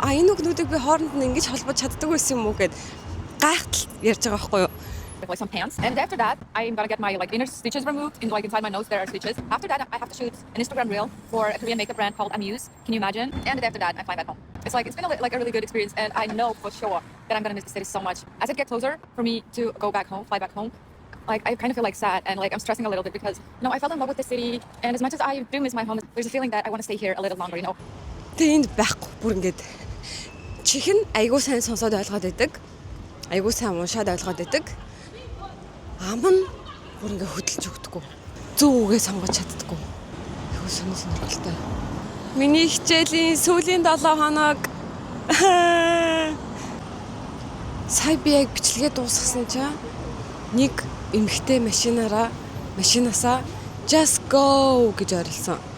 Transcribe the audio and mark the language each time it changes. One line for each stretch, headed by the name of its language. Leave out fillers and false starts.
Mongolian: Энэ үгнүүдийг би хооронд нь ингэж холбож чаддаг байсан юм уу гэд гайхтал ярьж байгаа байхгүй юу?
English: Like some pants, and after that I'm gonna get my like inner stitches removed. In like inside my nose there are stitches. After that I have to shoot an Instagram reel for a Korean makeup brand called Amuse. Can you imagine? And after that I fly back home. It's been a really good experience, and I know for sure that I'm gonna miss the city so much. As it gets closer for me to go back home, fly back home, like I kind of feel like sad and like I'm stressing a little bit because I fell in love with the city, and as much as I do miss my home, there's a feeling that I want to stay here a little longer.
Mongolian: Тэнд байхгүй бүр ингээд чихэн айгуу сайн сонсоод ойлгоод байдаг. Айгуу сайн уншаад ойлгоод байдаг. Ам нь бүр ингээ хөдөлж өгдөггүй. Зөв үгээ сонгож чаддаггүй. Айгуу сонирхолтой. Миний хичээлийн сүүлийн 7 хоног сая би яг бичлэгээ дуусгасан чинь нэг эмэгтэй машинаасаа
English: just go
Mongolian: гэж орилсон.